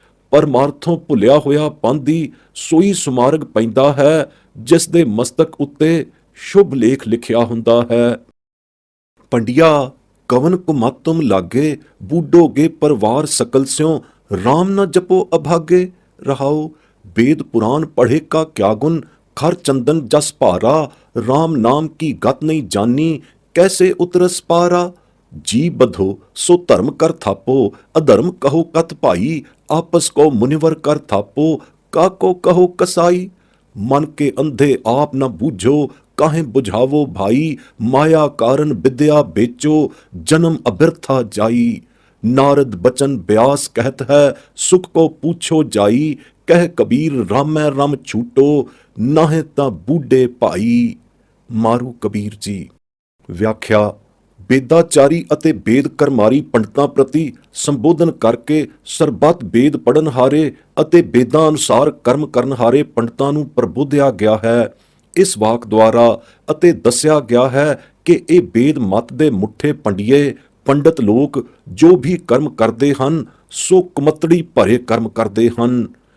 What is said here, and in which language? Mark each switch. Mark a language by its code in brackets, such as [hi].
[pa] ਪਰਮਾਰਥੋਂ ਭੁੱਲਿਆ ਹੋਇਆ ਪੰਥੀ ਸੋਈ ਸੁਮਾਰਗ ਪੈਂਦਾ ਹੈ ਜਿਸ ਦੇ ਮਸਤਕ ਉੱਤੇ ਸ਼ੁਭ ਲੇਖ ਲਿਖਿਆ ਹੁੰਦਾ ਹੈ। [hi] ਪੰਡਿਆ ਕਵਨ ਕੁਮਤ ਲਾਗੇ, ਬੂਢੋਗੇ ਪਰਵਾਰ ਸਕਲ ਸਿਉ, ਰਾਮ ਨਾ ਜਪੋ ਅਭਾਗੇ। ਰਹਾਉ वेद पुराण पढ़े का क्या गुण, खर चंदन जस भारा, राम नाम की गत नहीं जानी, कैसे उतरस पारा। जी बधो सो धर्म कर थापो, अधर्म कहो कत भाई, आपस को मुनिवर कर थापो, काको कहो कसाई। मन के अंधे आप न बूझो, काहे बुझावो भाई, माया कारण विद्या बेचो, जन्म अबिरथा जाई। नारद बचन ब्यास कहत है, सुख को पूछो जाई, ਕਹਿ ਕਬੀਰ ਰਾਮੈ ਰਮ ਛੂਟੋ, ਨਾਹੇ ਤਾਂ ਬੂਢੇ ਭਾਈ। [pa] ਮਾਰੂ ਕਬੀਰ ਜੀ। ਵਿਆਖਿਆ। ਵੇਦਾਚਾਰੀ ਅਤੇ ਵੇਦ ਕਰਮਾਰੀ ਪੰਡਤਾਂ ਪ੍ਰਤੀ ਸੰਬੋਧਨ ਕਰਕੇ ਸਰਬੱਤ ਵੇਦ ਪੜ੍ਹਨ ਹਾਰੇ ਅਤੇ ਵੇਦਾਂ ਅਨੁਸਾਰ ਕਰਮ ਕਰਨ ਹਾਰੇ ਪੰਡਤਾਂ ਨੂੰ ਪ੍ਰਬੋਧਿਆ ਗਿਆ ਹੈ ਇਸ ਵਾਕ ਦੁਆਰਾ, ਅਤੇ ਦੱਸਿਆ ਗਿਆ ਹੈ ਕਿ ਇਹ ਵੇਦ ਮਤ ਦੇ ਮੁੱਠੇ ਪੰਡਿਏ ਪੰਡਤ ਲੋਕ ਜੋ ਵੀ ਕਰਮ ਕਰਦੇ ਹਨ ਸੋ ਕੁਮਤੜੀ ਭਰੇ ਕਰਮ ਕਰਦੇ ਹਨ।